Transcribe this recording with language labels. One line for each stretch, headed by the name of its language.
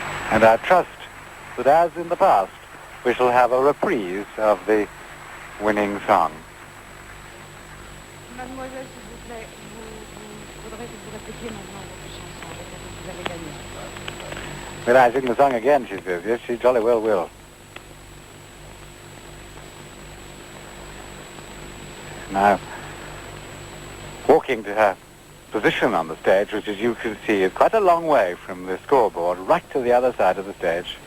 English: And I trust that as in the past, we shall have a reprise of the winning song.
French: Mademoiselle, s'il vous plaît, faudrait que vous répétiez maintenant votre chanson avec laquelle vous avez gagné.
English: Will I sing the song again, she says. Yes, she jolly well will. Now, walking to her position on the stage, which as you can see is quite a long way from the scoreboard, right to the other side of the stage.